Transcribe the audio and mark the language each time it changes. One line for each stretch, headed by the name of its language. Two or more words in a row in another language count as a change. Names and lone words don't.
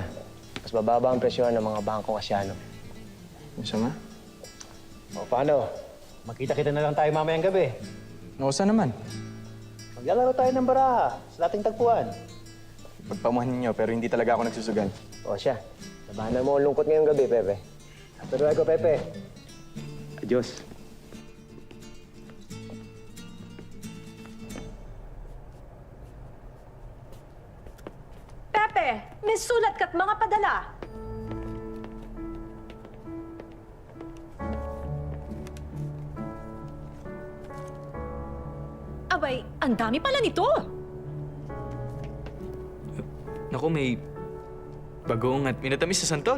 Filipino: Mas bababa ang presyon ng mga bangkong Asiano. Masama? O paano? Makita-kita na lang tayo mamayang gabi. O, saan naman? Maglalaro tayo ng baraha sa dating tagpuan. Pagpamuhan ninyo, pero hindi talaga ako nagsusugal. O siya, labanan mo ang lungkot ngayong gabi, Pepe.
Spanish: Hasta luego, Pepe. Adios.
Filipino: Pepe, may sulat ka't mga padala. Abay, ang dami pala nito. Naku, may bagong at minatamis sa santol.